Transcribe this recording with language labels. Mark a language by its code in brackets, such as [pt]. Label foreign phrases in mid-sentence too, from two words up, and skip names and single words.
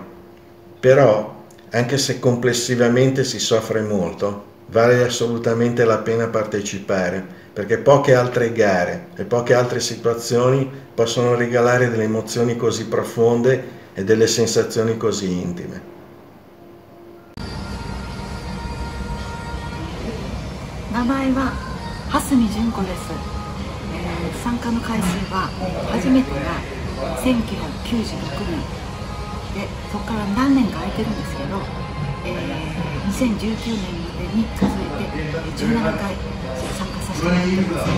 [it] Però, anche se complessivamente si soffre molto, vale assolutamente la pena partecipare, perché poche altre gare e poche altre situazioni possono regalare delle emozioni così profonde e delle sensazioni così intime. [ja] 名前は蓮見純子です、参加の回数は初めてが1996年で、そこから何年か空いてるんですけど、2019年までに数えて17回参加させてもらってます。